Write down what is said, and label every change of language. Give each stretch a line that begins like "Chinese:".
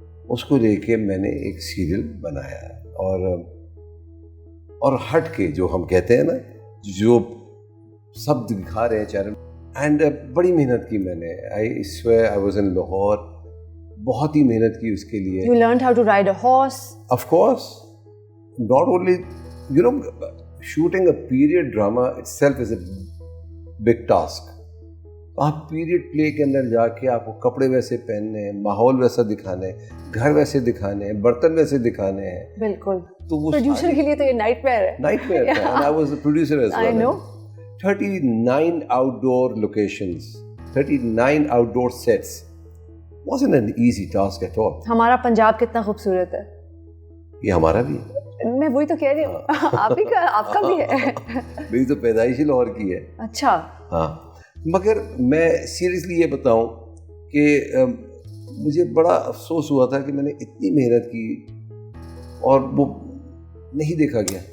Hindi: उसको लेके मैंने एक सीरियल बनाया और हट के जो हम कहते हैं ना, जो सब दिखा रहे हैं चैनल, एंड बड़ी मेहनत की मैंने.
English: I was in Lahore,
Hindi: बहुत ही मेहनत की उसके लिए.
English: You learned how to ride a horse. Of course, not only, you know, shooting a period drama itself is a big task.
Hindi: आप पीरियड प्ले के अंदर जाके आपको कपड़े वैसे पहनने हैं, माहौल वैसा दिखाने हैं, घर वैसे दिखाने हैं, बर्तन वैसे दिखाने हैं. बिल्कुल. तो वो प्रोड्यूसर के लिए तो ये नाइटमेयर है. नाइटमेयर था.
English: And I was a producer as well. I know. 39 outdoor locations, 39 outdoor sets. Wasn't an easy task at all.
Hindi: हमारा पंजाब कितना खूबसूरत है. ये हमारा भी है. मैं वही तो कह रही हूँ. आप ही का, आपका भी है. मेरी तो पैदाइश ही लाहौर की है. अच्छा. हाँ, मगर मैं सीरियसली ये बताऊं कि मुझे बड़ा अफसोस हुआ था कि मैंने इतनी मेहनत की और वो नहीं देखा गया.